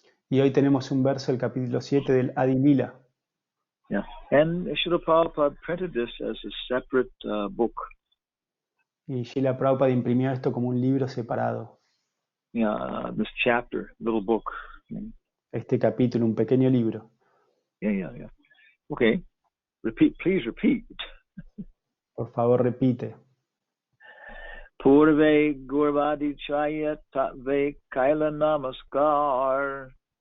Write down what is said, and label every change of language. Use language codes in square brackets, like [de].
[es] Y hoy tenemos un verso del capítulo 7 del Adi Lila. [en] Yeah, and Srila Prabhupada printed this as a separate book. [es] Y Srila Prabhupada imprimió esto como un libro separado. [en] Yeah, this chapter, little book. [es] Este capítulo, un pequeño libro. [en] Yeah. Okay, please repeat. [es] Por favor, repite. [sa] Purve Gurvadi Chaya Tatve Kaila Namaskar.